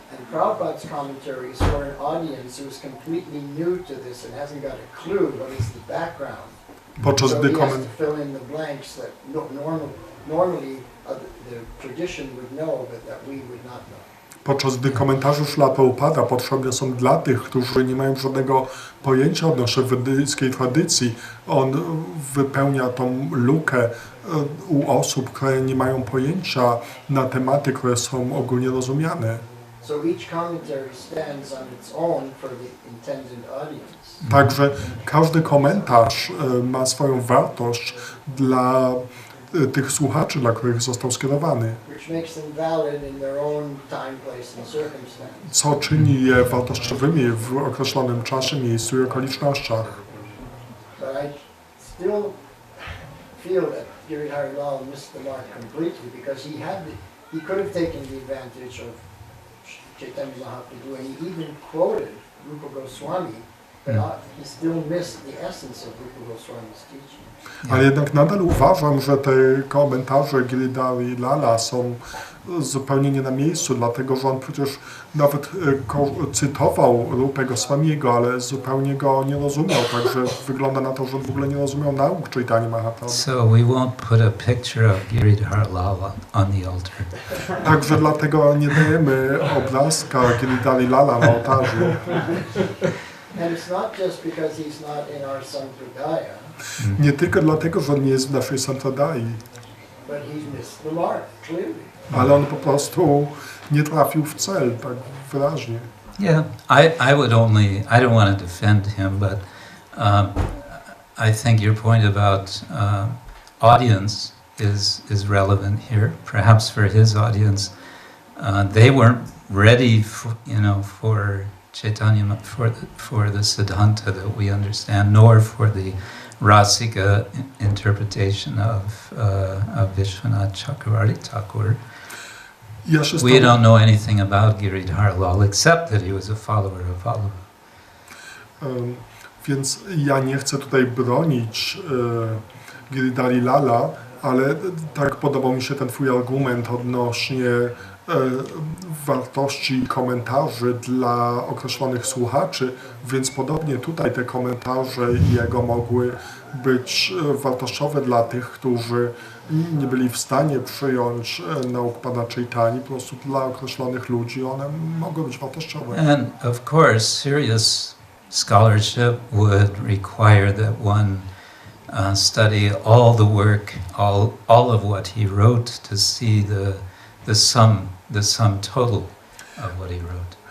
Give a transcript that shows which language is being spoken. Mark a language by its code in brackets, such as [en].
[en] And Prabhupada's commentary is for an audience who is completely new to this and hasn't got a clue what is the background. [pl] Podczas [en] So [pl] gdy [en] he has to fill in the blanks that normally the tradition would know, but that we would not know. [pl] Podczas gdy komentarze Śrila Prabhupada potrzebne są dla tych, którzy nie mają żadnego pojęcia odnośnie wedyjskiej tradycji. On wypełnia tą lukę u osób, które nie mają pojęcia na tematy, które są ogólnie rozumiane. [en] So each commentary stands on its own for the intended audience. [pl] Także każdy komentarz ma swoją wartość dla tych słuchaczy, dla których został skierowany. [en] Which makes them valid in their own time, place and circumstance. [pl] Co czyni je wartościowymi w określonym czasie, miejscu i okolicznościach. [en] But I still feel that Giridhari Lal missed the mark completely because he could have taken the advantage of Chaitanya Mahaprabhu and he even quoted Rupa Goswami, but he still missed the essence of Rupa Goswami's teaching. [pl] Ale jednak nadal uważam, że te komentarze Giridhari Lala są zupełnie nie na miejscu, dlatego że on przecież nawet cytował Rupę Goswamiego, ale zupełnie go nie rozumiał, także wygląda na to, że on w ogóle nie rozumiał nauk Chaitanya Mahaprabhu. [en] So we won't put a picture of Giridhar Lala on the altar. [pl] Także dlatego nie dajemy obrazka Giridhari Lala na ołtarzu. [en] And it's not just because he's not in our sampradaya, [pl] Nie tylko dlatego, że on nie jest w naszej sampradai, [en] but he's missed the mark, clearly. [pl] ale on po prostu nie trafił w cel, tak wyraźnie. [en] Yeah, I don't want to defend him, but I think your point about audience is relevant here. Perhaps for his audience, they weren't ready for Chaitanya, for the Siddhanta that we understand, nor for the Rasika interpretation of Vishwanath Chakravarti Thakur. We don't know anything about Giridhar Lal except that he was a follower of Vallabha. [pl] Więc ja nie chcę tutaj bronić Giridhari Lala, ale tak podobał mi się ten twój argument odnośnie wartości komentarzy dla określonych słuchaczy, więc podobnie tutaj te komentarze jego mogły być wartościowe dla tych, którzy nie byli w stanie przyjąć nauk Pana Chaitani, po prostu dla określonych ludzi one mogły być wartościowe. [en] And of course, serious scholarship would require that one study all the work, all of what he wrote to see the sum total of what he wrote.